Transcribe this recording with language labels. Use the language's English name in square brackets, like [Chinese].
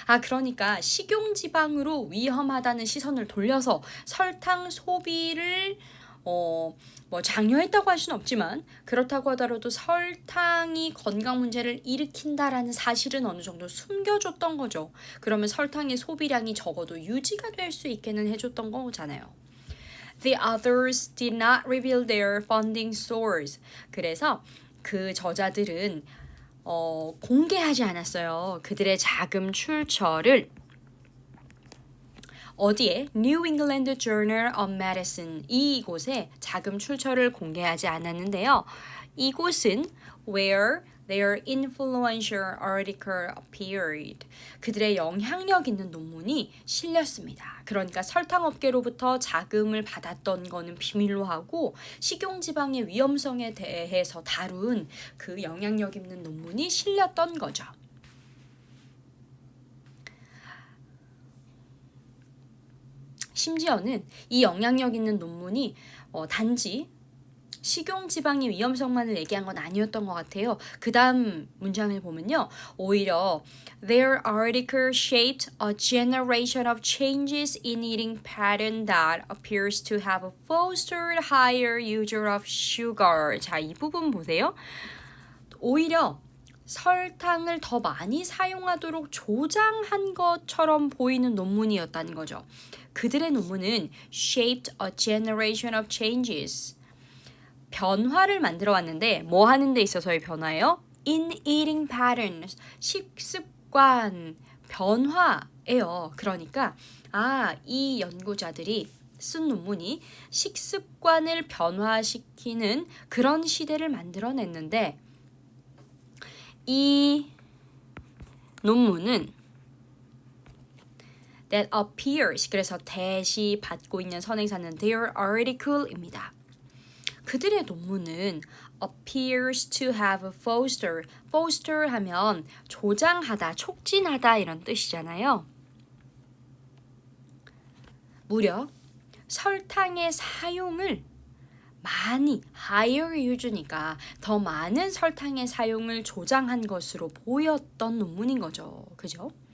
[Korean] 그러니까 식용지방으로 위험하다는 시선을 돌려서 설탕 소비를 장려했다고 할 수는 없지만 그렇다고 하더라도 설탕이 건강 문제를 일으킨다라는 사실은 어느 정도 숨겨줬던 거죠. 그러면 설탕의 소비량이 적어도 유지가 될 수 있게는 해줬던 거잖아요. [English] The others did not reveal their funding source. [Korean] 그래서 그 저자들은 공개하지 않았어요. 그들의 자금 출처를 어디에? New England Journal of Medicine 이곳에 자금 출처를 공개하지 않았는데요. 이곳은 [English] where their influential article appeared. [Korean] 그들의 영향력 있는 논문이 실렸습니다. 그러니까 설탕업계로부터 자금을 받았던 거는 비밀로 하고 식용지방의 위험성에 대해서 다룬 그 영향력 있는 논문이 실렸던 거죠. 심지어는 이 영향력 있는 논문이 단지 식용지방의 위험성만을 얘기한 건 아니었던 것 같아요. 그 다음 문장을 보면요. 오히려 [English] Their article shaped a generation of changes in eating pattern that appears to have fostered higher user of sugar. [Korean] 자, 이 부분 보세요. 오히려 설탕을 더 많이 사용하도록 조장한 것처럼 보이는 논문이었다는 거죠. 그들의 논문은 [English] shaped a generation of changes. [Korean] 변화를 만들어 왔는데 뭐 하는 데 있어서의 변화예요? [English] In eating patterns. [Korean] 식습관 변화예요. 그러니까 이 연구자들이 쓴 논문이 식습관을 변화시키는 그런 시대를 만들어냈는데 이 논문은 [English] that appears [Korean] 그래서 대시 받고 있는 선행사는 [English] their article [Korean] 입니다. 그들의 논문은 [English] appears to have fostered. [Korean] foster 하면 조장하다, 촉진하다 이런 뜻이잖아요. 무려 설탕의 사용을 많이 [English] higher use [Korean] 니까 더 많은 설탕의 사용을 조장한 것으로 보였던 논문인 거죠. 그죠?